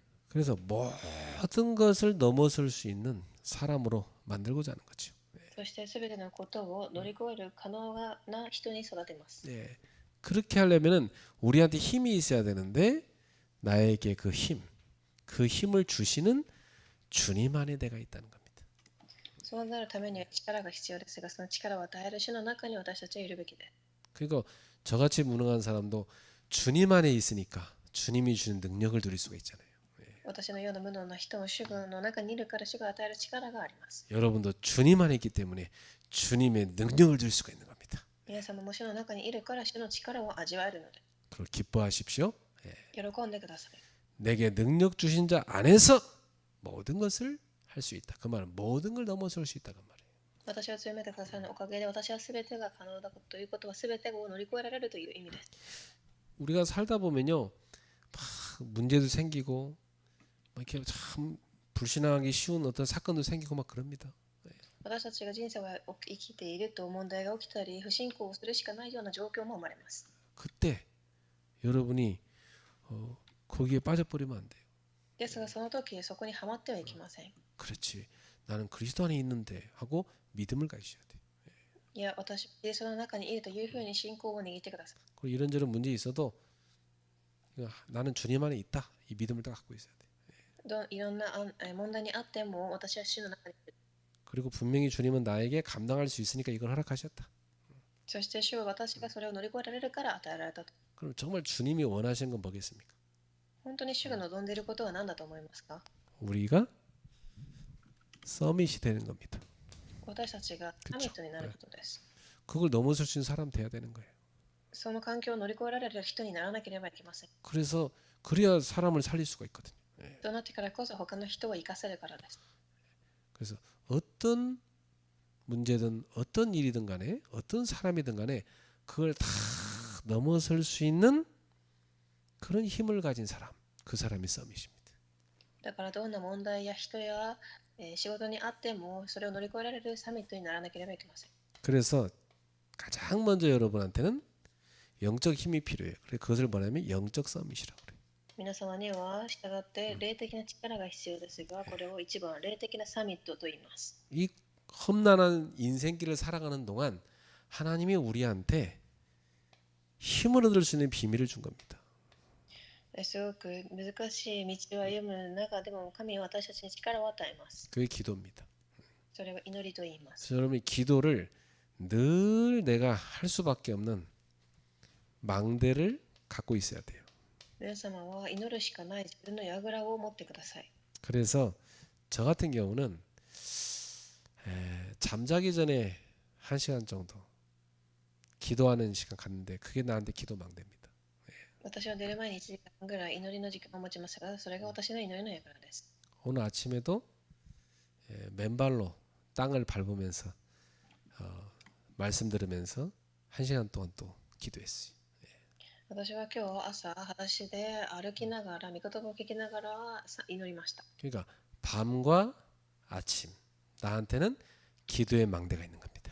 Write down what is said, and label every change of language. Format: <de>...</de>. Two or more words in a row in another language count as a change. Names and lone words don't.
<ko>그래서 모든 것을 넘어설 수 있는 사람으로 만들고자 하는 거죠.</ko> <ja>そして全てのことを乗り越える可能な人に育てます。</ja> <ko>그렇게 하려면은 우리한테 힘이 있어야 되는데 나에게 그 힘을 주시는 주님 안에 내가 있다는 겁니다.</ko> <ja>そうなるためには力が必要ですが、その力を与える主の中に私たちはいるべきです。</ja> <ko>그러니까 저같이 무능한 사람도 주님 안에 있으니까 주님이 주는 능력을 누릴 수가 있잖아요.</ko> <ja>私のような無能な人も主の中にいるから主が与える力があります。</ja> <ko>여러분도 주님 안에 있기 때문에 주님의 능력을 누릴 수가 있는 겁니다.</ko> <ja>皆様も主の中にいるから主の力を味わえるので</ja> <ko>그걸 기뻐하십시오.</ko> <ja>喜んでください。</ja> <ko>내게 능력 주신 자 안에서 모든 것을 할 수 있다. 그 말은 모든 걸 넘어설 수 있다 그 말이에요.</ko> <ja>私を強めてくださるおかげで私は全てが可能だということは全てを乗り越えられるという意味です。</ja> <ko>우리가 살다 보면요, 막 문제도 생기고 막 이렇게 참 불신앙하기 쉬운 어떤 사건도 생기고 막 그럽니다.</ko> <ja>私たちが人生を生きていると問題が起きたり不信仰をするしかないような状況も生まれます。</ja> <ko>그때 여러분이 거기에 빠져버리면 안 돼요.</ko> <ja>ですがその時そこにはまってはいけません。</ja> <ko>그렇지. 나는 그리스도 안에 있는데 하고 믿음을 가지셔야 돼.</ko> <ja>いや、私、イエスの中にいるというふうに信仰を握ってください。</ja> <ko>그리고 이런저런 문제 있어도 나는 주님 안에 있다. 이 믿음을 딱 갖고 있어야 돼.</ko> <ja>いろんな問題にあっても私は主の中にいる。</ja> <ko>그리고 분명히 주님은 나에게 감당할 수 있으니까 이걸 허락하셨다.</ko> <ja>そして主は私がそれを乗り越えられるから与えられたと。</ja> <ko>그럼 정말 주님이 원하시는 건 뭐겠습니까?</ko> <ja>本当に主が望んでいることは何だと思いますか？</ja> <ko>우리가 서밋이 되는 겁니다.</ko> <ja>私たちがサミットになることです。</ja> <ko>그걸 넘어설 수 있는 사람 돼야 되는 거예요.</ko> <ja>その環境を乗り越えられる人にならなければいけません。</ja> <ko>그래야 사람을 살릴 수가 있거든요.</ko> <ja>そうなってからこそ他の人を生かせるからです。</ja> <ko>그래서 어떤 문제든 어떤 일이든 간에 어떤 사람이든 간에 그걸 다 넘어설 수 있는 그런 힘을 가진 사람, 그 사람이 서밋입니다.</ko> <ja>だからどんな問題や人や仕事にあってもそれを乗り越えられるサミットにならなければいけません。</ja> <ko>그래서 가장 먼저 여러분한테는 영적 힘이 필요해요. 그래서 그것을 뭐냐면 영적 서밋이라고 그래요.</ko> <ja>皆様には従って霊的な力が必要ですが、これを一番霊的なサミットと言います。</ja> <ko>이 험난한 인생길을 살아가는 동안 하나님이 우리한테 힘을 얻을 수 있는 비밀을 준 겁니다.</ko> <ja>すごく難しい道を歩む中でも神は私たちに力を与えます。</ja> <ko>그게 기도입니다.</ko> <ja>それを祈りと言います。</ja> <ko>그래서 여러분이 기도를 늘 내가 할 수밖에 없는 망대를 갖고 있어야 돼요.</ko> <ja>皆様は祈るしかない自分の櫓を持ってください。</ja> <ko>그래서 저 같은 경우는 잠자기 전에 1시간 정도 기도하는 시간 갖는데 그게 나한테 기도 망대입니다.</ko> <ja>私は寝る前に1時間ぐらい祈りの時間を持ちますが、それが私の祈りの櫓です。</ja> <ko>오늘 아침에도 맨발로 땅을 밟으면서 말씀 들으면서 1시간 동안 또 기도했어요.</ko> <ja>私は今日朝裸足で歩きながら、御言葉を聞きながら祈りました。</ja> <ko>그러니까 밤과 아침 나한테는 기도의 망대가 있는 겁니다.</ko>